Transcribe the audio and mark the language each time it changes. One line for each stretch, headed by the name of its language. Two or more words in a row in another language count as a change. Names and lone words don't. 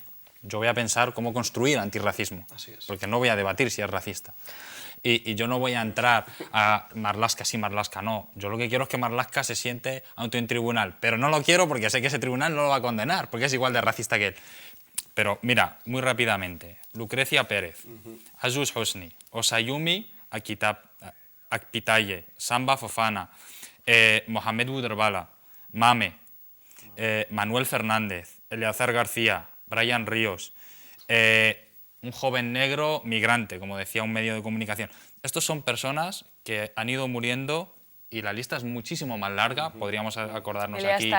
Spanish: Yo voy a pensar cómo construir antirracismo, porque no voy a debatir si es racista. Y yo no voy a entrar a Marlaska sí, Marlaska no. Yo lo que quiero es que Marlaska se siente ante un tribunal, pero no lo quiero porque sé que ese tribunal no lo va a condenar, porque es igual de racista que él. Pero mira, muy rápidamente, Lucrecia Pérez, Azus Hosni, Osayumi Akpitaye, Samba Fofana, Mohamed Bouderbala, Mame, Manuel Fernández, Eleazar García, Brian Ríos, un joven negro migrante, como decía un medio de comunicación. Estos son personas que han ido muriendo y la lista es muchísimo más larga. Podríamos acordarnos Elias aquí.